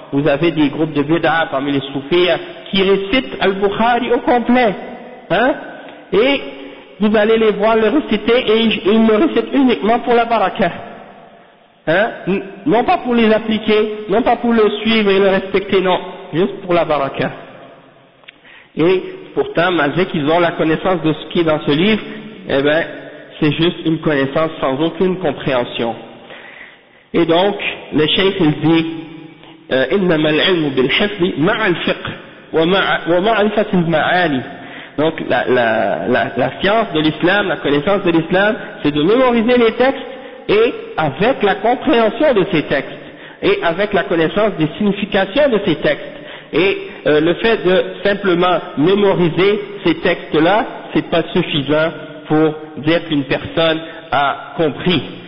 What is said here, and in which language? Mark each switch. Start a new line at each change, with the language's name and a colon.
French: Vous avez des groupes de bid'a parmi les soufis qui récitent Al-Bukhari au complet, hein, et vous allez les voir le réciter et ils le récitent uniquement pour la baraka, hein, non pas pour les appliquer, non pas pour le suivre et le respecter, non, juste pour la baraka. Et pourtant, malgré qu'ils ont la connaissance de ce qui est dans ce livre, eh ben, c'est juste une connaissance sans aucune compréhension. Et donc, le cheikh il dit,
Arabic: إنما العلم بالحفظ مع الفقه ومعرفة المعاني.
French: Donc la science de l'islam, la connaissance de l'islam, c'est de mémoriser les textes et avec la compréhension de ces textes et avec la connaissance des significations de ces textes. Et le fait de simplement mémoriser ces textes-là, c'est pas suffisant pour dire qu'une personne a compris.